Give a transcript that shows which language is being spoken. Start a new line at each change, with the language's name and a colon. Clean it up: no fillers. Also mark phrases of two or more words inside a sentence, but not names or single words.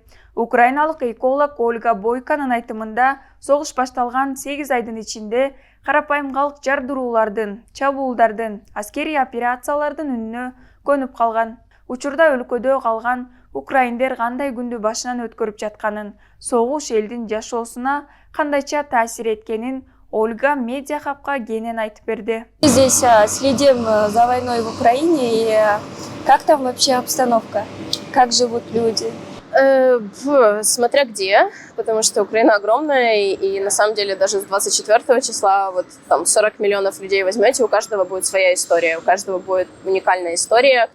Kyrgyz: Украиналык эколог Ольга Бойканын айтымында, согуш башталган 8 айдын ичинде карапайым калк жардыруулардын, чабуулдардын, аскерий операциялардын үнүнө көнүп калган. Учурда өлкөдө калган украиндер кандай күндү башынан өткөрүп жатканын, согуш элдин жашоосуна кандайча таасир эткенин Ольга Медиахабка кенен айтып берди.
Russian: Здесь следим за войной в Украине, и как там вообще обстановка? Как живут люди? Смотря где, потому что Украина огромная, и на самом деле даже с 24 числа вот там 40 миллионов людей возьмете, у каждого будет своя история, у каждого будет уникальная история.